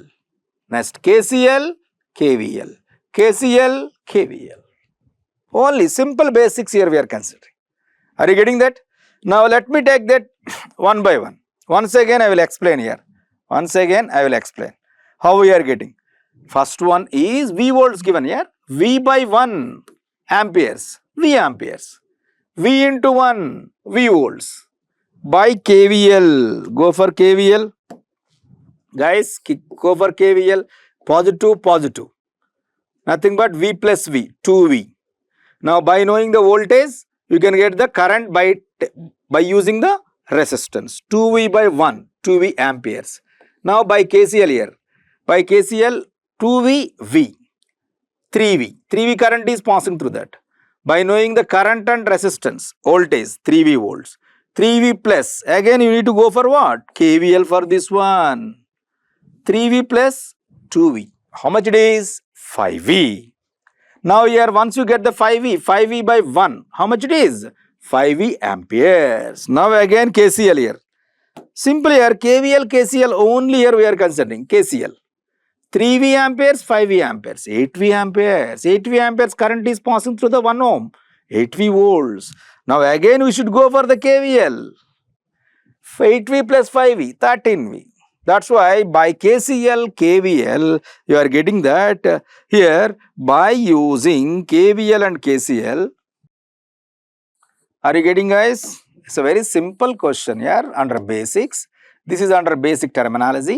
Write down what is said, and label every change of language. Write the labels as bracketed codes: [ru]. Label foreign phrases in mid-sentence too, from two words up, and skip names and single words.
[en] Next KCL, KVL. KCL, KVL. Only simple basics here we are considering. Are you getting that? Now let me take that one by one. Once again I will explain here. Once again I will explain how we are getting. First one is V volts given here. V by 1 amperes, V amperes. V into 1, V volts. By KVL, go for KVL. Guys, go for KVL. Positive, positive. Nothing but V plus V, 2V. Now by knowing the voltage, you can get the current by using the resistance. 2V by 1, 2V amperes. Now by KCL here. By KCL, 2V, V. 3V. 3V current is passing through that. By knowing the current and resistance, voltage, 3V volts. 3V plus, again you need to go for what? KVL for this one. 3V plus 2V. How much it is? 5V. Now here once you get the 5V, 5V by 1, how much it is? 5V amperes. Now again KCL here. Simply here KVL, KCL only here we are considering KCL. 3V amperes, 5V amperes, 8V amperes. 8V amperes current is passing through the 1 ohm. 8V volts. Now again we should go for the KVL. 8V plus 5V, 13V. That's why by KCL, KVL, you are getting that here by using KVL and KCL. Are you getting, guys? It's a very simple question here under basics. This is under basic terminology.